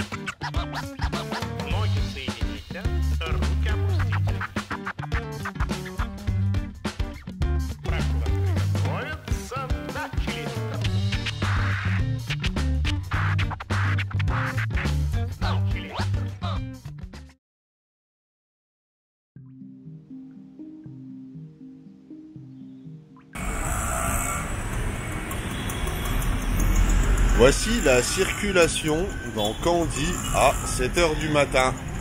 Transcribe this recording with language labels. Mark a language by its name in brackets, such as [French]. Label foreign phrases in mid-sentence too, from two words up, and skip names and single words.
[Russian] Ноги соедините, руки опустите. Прошу вас приготовиться, начали. Начали. [French] Voici la circulation dans Candy à 7 h du matin.